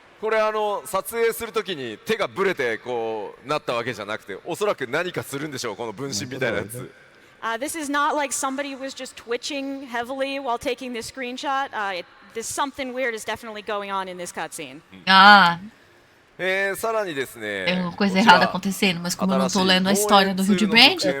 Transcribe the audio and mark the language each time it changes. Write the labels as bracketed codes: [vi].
[ja] これ撮影するときに手がブレてこうなったわけじゃなくておそらく何かするんでしょうこの分身みたいなやつ [en] This is not like somebody was just twitching heavily while taking this screenshot. There's something weird is definitely going on in this cutscene. Ah, [ja] さらにですね、 [pt] tem uma coisa errada acontecendo, mas como eu não tô lendo a história do Hildebrand,